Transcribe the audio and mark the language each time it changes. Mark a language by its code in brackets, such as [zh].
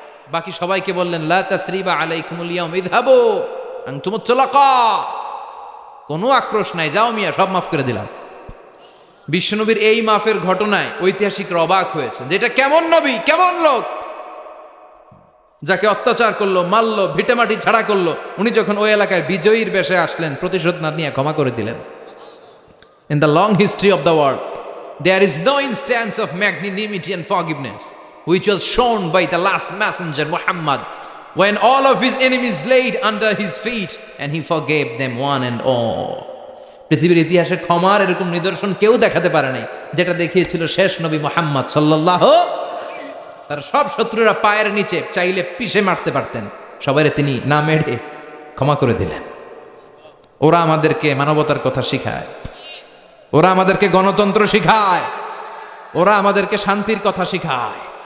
[bn] বাকি সবাইকে বললেন [ar] লা তাসরিবা আলাইকুমুল ইয়াউম ইযহাবু আনতুমুত তুলাকা, [bn] কোনো আক্রোশ নাই, যাও মিয়া, সব মাফ করে দিলাম। বিশ্বনবীর এই মাফের ঘটনায় ঐতিহাসিকরা অবাক হয়েছে, যেটা কেমন নবী, কেমন লোক, যাকে অত্যাচার করলো, মারলো, ভিটেমাটি ছাড়া করলো, উনি যখন ওই এলাকায় বিজয়ীর বেশে আসলেন, প্রতিশোধ না নিয়ে ক্ষমা করে দিলেন। [en] In the long history of the world there is no instance of magnanimity and forgiveness which was shown by the last messenger Muhammad when all of his enemies laid under his feet and he forgave them one and all. [bn] পৃথিবীর ইতিহাসে ক্ষমার এরকম নিদর্শন কেউ দেখাতে পারে নাই, যেটা দেখিয়েছিল শেষ নবী মুহাম্মদ সাল্লাল্লাহু। তার সব শত্রুরা পায়ের নিচে চাইলে পিষে মারতে পারতেন, সবাইরে তিনি না মেরে ক্ষমা করে দিলেন। ওরা আমাদেরকে মানবতার কথা শিখায়, ওরা আমাদেরকে গণতন্ত্র শিখায়, ওরা আমাদেরকে শান্তির কথা শিখায়।